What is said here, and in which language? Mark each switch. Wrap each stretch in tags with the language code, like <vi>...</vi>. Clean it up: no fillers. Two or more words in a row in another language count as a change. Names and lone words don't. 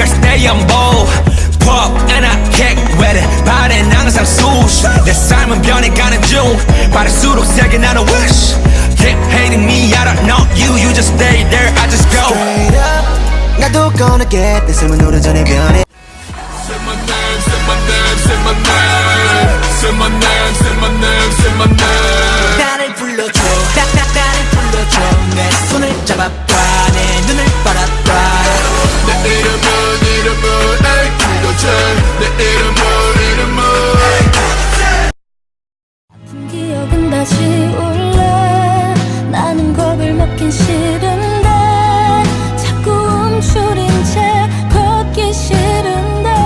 <en>day I'm bold pop and I kick with it</en> <ko>발엔 항상 수시 내 삶은 변해가는 중 빠를수록 세게 나는</ko> <en>wish Keep hating me I don't know you You just stay there I just go Straight up 나도 gonna get this</en> <ko>삶은 오래전에 변해</ko> <en>Say my name, say my name, say my name Say my name, say my name, say my name</en> <ko>나를 불러줘 나를 불러줘 내 손을 잡아봐 내 눈을 바라봐 내 이름은 에이 그거지 내 이름은 아픈 기억은 다 지울래 나는 겁을 먹긴 싫은데 자꾸 움츠린 채 걷기 싫은데</ko>